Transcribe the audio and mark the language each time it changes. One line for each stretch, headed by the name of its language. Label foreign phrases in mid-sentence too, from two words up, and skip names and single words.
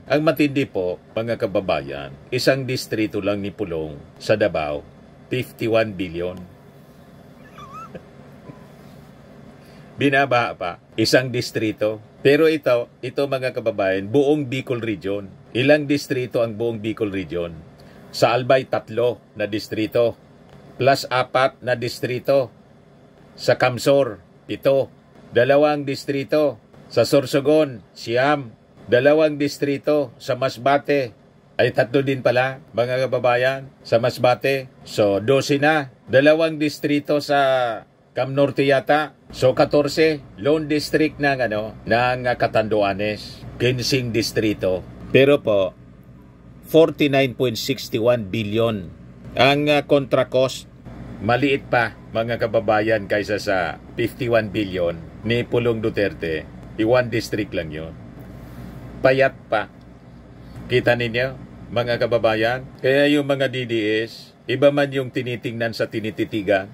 Filipino: Ang matindi po, mga kababayan, isang distrito lang ni Pulong sa Davao, 51 billion. Binaba pa, isang distrito. Pero ito mga kababayan, buong Bicol Region. Ilang distrito ang buong Bicol Region? Sa Albay, 3 na distrito. Plus 4 na distrito. Sa Camsor, 7. 2 distrito sa Sorsogon, 9, 2 distrito sa Masbate, ay 3 din pala, mga kababayan, sa Masbate. So, 12 na. 2 distrito sa Cam Norte yata. So, 14. Lone District ng Catanduanes. 15 distrito. Pero po, 49.61 billion ang contract cost. Maliit pa, mga kababayan, kaysa sa 51 billion ni Pulong Duterte.
English: One district
Filipino: lang yun. Payat pa. Kita ninyo, mga kababayan? Kaya yung mga DDS, iba man yung tinitingnan sa tinititigan.